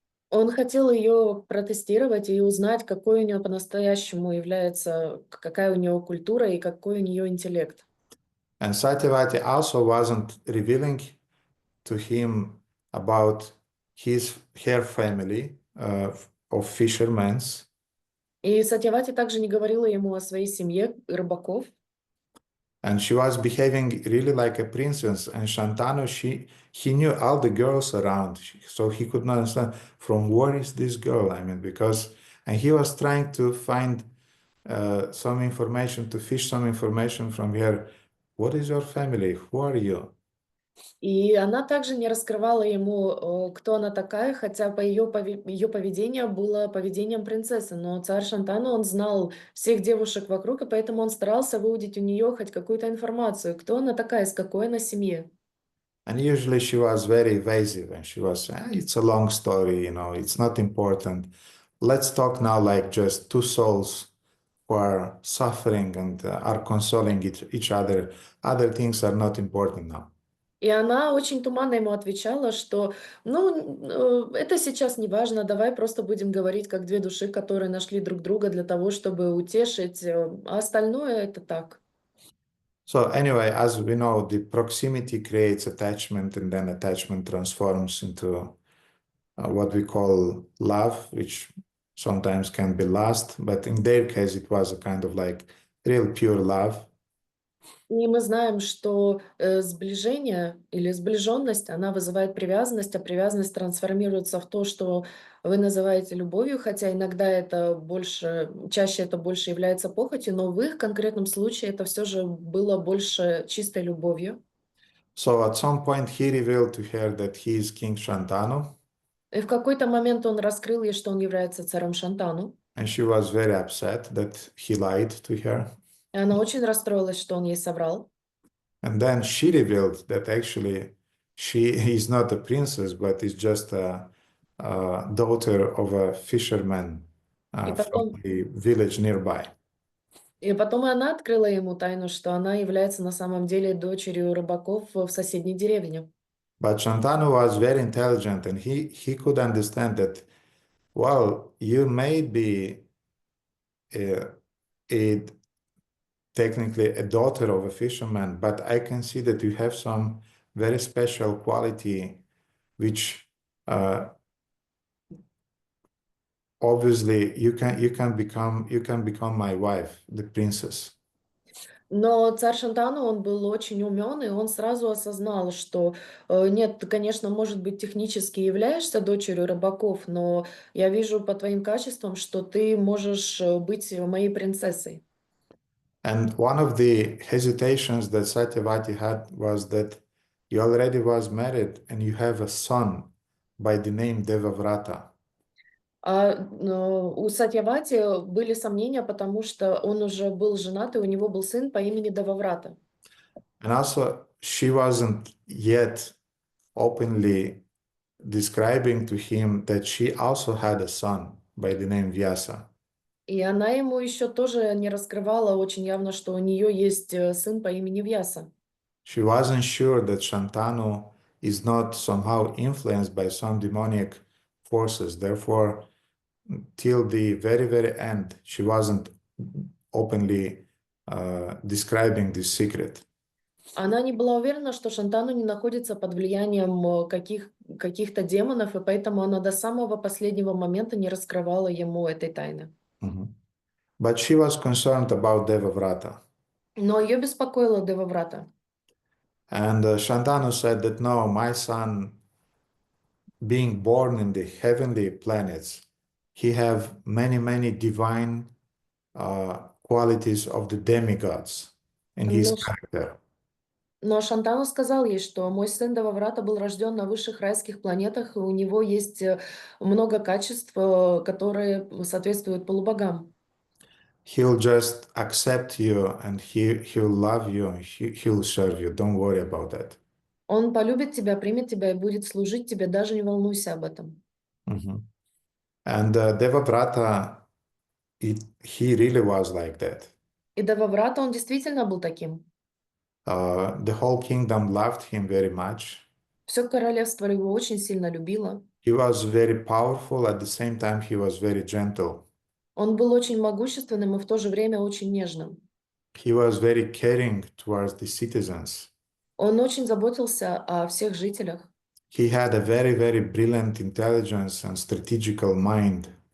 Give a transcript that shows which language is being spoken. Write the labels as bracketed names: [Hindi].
[Russian] Он хотел ее протестировать и узнать, какой у нее по-настоящему является, какая у нее культура и какой у нее интеллект. [English] And Satyavati also wasn't revealing to him about her family of fishermen. [Russian] И Сатьявати также не говорила ему о своей семье рыбаков. [English] And she was behaving really like a princess. And Shantanu, he knew all the girls around, so he could not understand from where is this girl. I mean, and he was trying to find some information, to fish some information from her. What is your family? Who are you? [Russian] И она также не раскрывала ему, кто она такая, хотя по ее поведению было поведением принцессы. Но царь Шантану, он знал всех девушек вокруг, и поэтому он старался выудить у нее хоть какую-то информацию, кто она такая, из какой она семьи. [English] And usually she was very evasive, and she was, it's a long story, it's not important. Let's talk now like just two souls who are suffering and are consoling each other. Other things are not important now. [Russian] И она очень туманно ему отвечала, что, это сейчас не важно, давай просто будем говорить как две души, которые нашли друг друга для того, чтобы утешить, а остальное это так. [English] So anyway, as we know, the proximity creates attachment, and then attachment transforms into what we call love, which sometimes can be lust, but in their case, it was a kind of like real pure love. [Russian] И мы знаем, что сближение или сближенность, она вызывает привязанность, а привязанность трансформируется в то, что вы называете любовью, хотя иногда это чаще это больше является похотью, но в их конкретном случае это все же было больше чистой любовью. [English] So at some point, he revealed to her that he is King Shantanu. [Russian] И в какой-то момент он раскрыл ей, что он является царем Шантану. [English] And she was very upset that he lied to her. [Russian] И она очень расстроилась, что он ей соврал. [English] And then she revealed that actually she is not a princess, but is just a daughter of a fisherman from the village nearby. [Russian] И потом и она открыла ему тайну, что она является на самом деле дочерью рыбаков в соседней деревне. [English] But Shantanu was very intelligent, and he could understand that, well, you may be technically a daughter of a fisherman, but I can see that you have some very special quality which obviously you can become my wife, the princess. [Russian] Но царь Шантану, он был очень умен, и он сразу осознал, что нет, ты, конечно, может быть, технически являешься дочерью рыбаков, но я вижу по твоим качествам, что ты можешь быть моей принцессой. [English] And one of the hesitations that Satyavati had was that you already was married and you have a son by the name Devavrata. [Russian] У Сатьявати были сомнения, потому что он уже был женат, и у него был сын по имени Деваврата. [English] And also, she wasn't yet openly describing to him that she also had a son by the name Vyasa. [Russian] И она ему еще тоже не раскрывала очень явно, что у нее есть сын по имени Вьяса. [English] She wasn't sure that Shantanu is not somehow influenced by some demonic forces. Therefore, till the very, very end, she wasn't openly describing this secret. [Russian] Она не была уверена, что Шантану не находится под влиянием каких-то демонов, и поэтому она до самого последнего момента не раскрывала ему этой тайны. [English] But she was concerned about Devavrata. [Russian] Но ее беспокоила Деваврата. [English] And Shantanu said that no, my son, being born in the heavenly planets, he have many, many divine qualities of the demigods in his [Russian] Но, [English] character. [Russian] но Шантану сказал ей, что мой сын Деваврата был рожден на высших райских планетах, и у него есть много качеств, которые соответствуют полубогам. [English] He'll just accept you and he'll love you and he'll serve you. Don't worry about that. [Russian] Он полюбит тебя, примет тебя и будет служить тебе, даже не волнуйся об этом. [English] And Devavrata, he really was like that. [Russian] И Деваврата, он действительно был таким. [English] The whole kingdom loved him very much. [Russian] Все королевство его очень сильно любило. [English] He was very powerful, at the same time he was very gentle. [Russian] Он был очень могущественным и в то же время очень нежным. [English] He was very caring towards the citizens. [Russian] Он очень заботился о всех жителях. [English] He had a very, very brilliant intelligence and strategical mind.